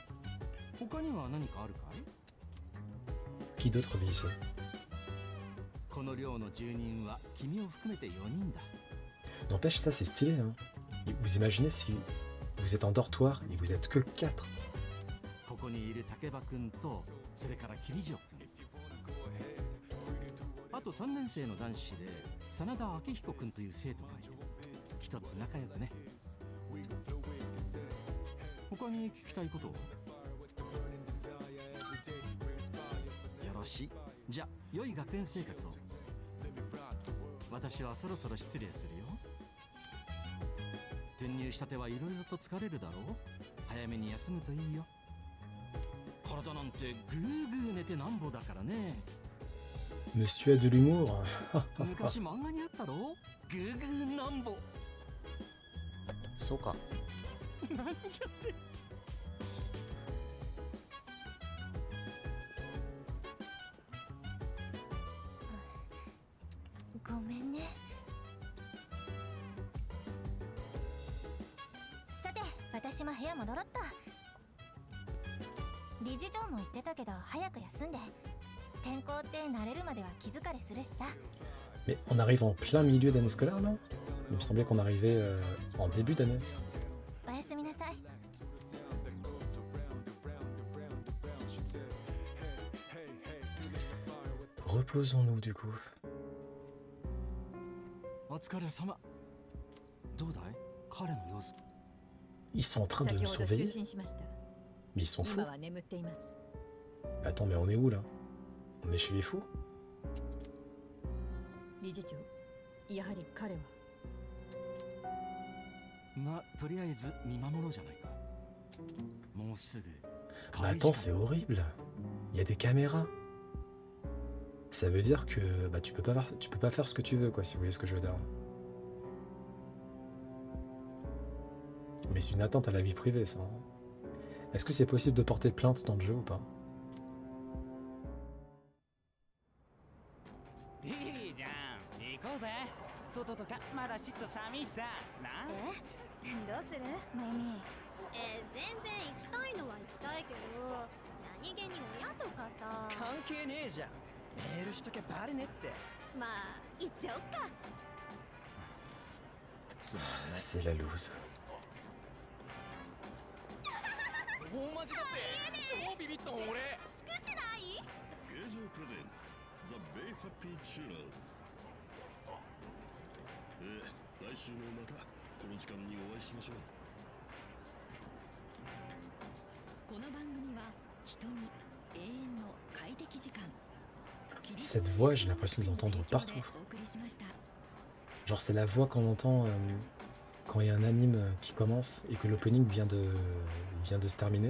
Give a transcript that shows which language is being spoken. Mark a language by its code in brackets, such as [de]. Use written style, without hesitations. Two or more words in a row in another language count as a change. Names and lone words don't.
[fr] Qui d'autre vit ici? [ja] この寮の住人は君を含めて4人だ。 [fr] N'empêche, ça c'est stylé, hein. Et vous imaginez si vous êtes en dortoir et vous êtes que 4. [ja] ここにいる竹場君と、それから桐城君、あと3年生の男子で真田明彦君という生徒がいる。一つ仲良くね。他に聞きたいことは？よろしい。じゃあ良い学園生活を。私はそろそろ失礼するよ。転入したてはいろいろと疲れるだろう。早めに休むといいよ。体なんてグーグー寝てなんぼだからね。 [fr] Monsieur a de l'humour. [ja] 昔漫画にあったろ、グーグーなんぼ。そうか。なんじゃって。ごめんね。さて、私も部屋戻ろっと。理事長も言ってたけど、早く休んで。転校って慣れるまでは気疲れするしさ。 [fr] Mais on arrive en plein milieu d'année scolaire là? Il me semblait qu'on arrivait en début d'année. [ja] おやすみなさい。 [fr] Reposons-nous du coup. [ja] お疲れ様。どうだい？彼の様子。 [fr] Ils sont en train de nous [ja] 先ほど [fr] surveiller. [ja] 就寝しました。 [fr] Mais ils sont [ja] 今 [fr] fous. [ja] は眠っています。 [fr] Attends, mais on est où là? On est chez les fous? [ja] 理事長、やはり彼は。まあ、とりあえず見守ろうじゃないか。もうすぐ。 [fr] Mais attends, c'est horrible. Il y a des caméras. Ça veut dire que bah, tu peux pas faire ce que tu veux, quoi, si vous voyez ce que je veux dire. Mais c'est une atteinte à la vie privée, ça. Est-ce que c'est possible de porter plainte dans le jeu ou pas? [ja] いいじゃん、行こうぜ。外とかまだちっと寒いさな。どうするまゆみ。全然行きたいのは行きたいけど、何気に親とかさ。関係ねえじゃん。メールしとけバレねって。まあ行っちゃおっか。 [fr] C'est la loose. [ja] 大マジだって超ビビったもん俺。作ってない？ [en] Gazer presents The Bay Happy Tuners。 [ja] 来週もまたこの時間にお会いしましょう。この番組は人に永遠の快適時間。 [fr] Cette voix, j'ai l'impression de l'entendre partout. Genre c'est la voix qu'on entend quand il y a un anime qui commence et que l'opening vient de se terminer.